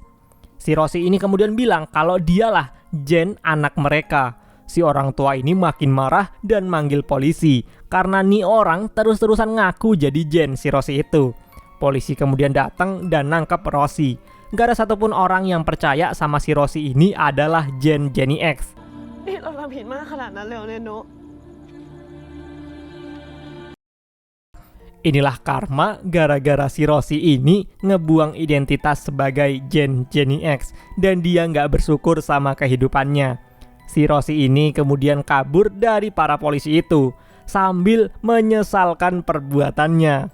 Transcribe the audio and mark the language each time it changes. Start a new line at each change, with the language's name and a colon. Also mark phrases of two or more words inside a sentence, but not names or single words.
Indonesian: Si Rosie ini kemudian bilang kalau dialah Jen anak mereka. Si orang tua ini makin marah dan manggil polisi karena nih orang terus-terusan ngaku jadi Jen si Rosie itu. Polisi kemudian datang dan nangkep Rosie. Gak ada satupun orang yang percaya sama si Rosie ini adalah Jenny X.
Thai: นี่เราทำผิดมากขนาดนั้นเลยเหรอเนี่ยโน
Indonesian: Inilah karma gara-gara si Rosie ini ngebuang identitas sebagai Jenny X dan dia nggak bersyukur sama kehidupannya. Si Rosie ini kemudian kabur dari para polisi itu sambil menyesalkan perbuatannya.